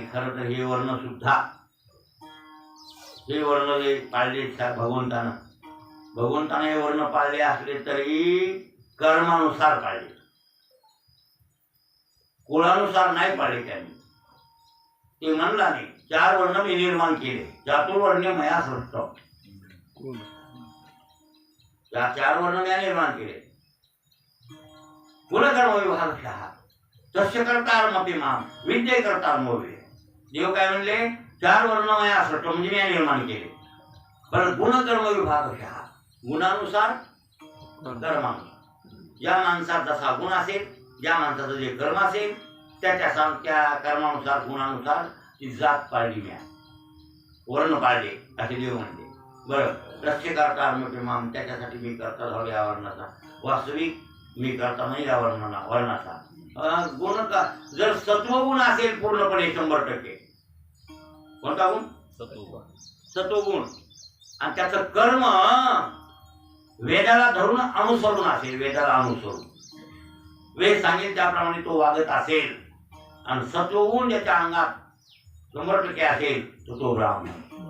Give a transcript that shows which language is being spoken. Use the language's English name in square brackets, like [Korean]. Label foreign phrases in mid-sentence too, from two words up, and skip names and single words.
[Marathi] खरं तर हे वर्ण सुद्धा, हे वर्ण जे पाळले भगवंतानं, भगवंतानं हे वर्ण पाळले असले तरी कर्मानुसार पाळले, कुळानुसार नाही पाळले त्यांनी. ते म्हणला नाही 4 वर्ण मी निर्माण केले, [Sanskrit] चातुर्वर्ण्य मया सृष्ट. [Marathi] या 4 वर्ण मी निर्माण केले. [Sanskrit] कुलकर्म विभागशः तस्य कर्तारमपि माम विद्ये कर्तारमोवे. [Marathi] देव काय म्हणले? 4 वर्ण [Sanskrit] मया सृष्ट [Marathi] म्हणजे मी निर्माण केले. पण [Sanskrit] गुणकर्म विभागशः [Marathi] गुणानुसार कर्मानुसार. ज्या माणसात जसा गुण असेल, ज्या माणसाचं जे कर्म असेल त्या कर्मानुसार गुणानुसार ती जात पाळली, म्या वर्ण पाळले असे देव म्हणते. बरं, [Sanskrit] रस्य कर्तारमपि माम, [Marathi] त्याच्यासाठी मी करता झालो या वर्णाचा. वास्तविक मी करता नाही या वर्णाचा. गुण का जर सत्वगुण असेल पूर्णपणे 100%, कोणता गुण? सत्वगुण. आणि त्याचं कर्म वेदाला धरून अनुसरून असेल, वेदाला अनुसरून वेद सांगेल त्याप्रमाणे तो वागत असेल, आणि सत्वगुण ज्याच्या अंगात 100% असेल तो ब्राह्मण.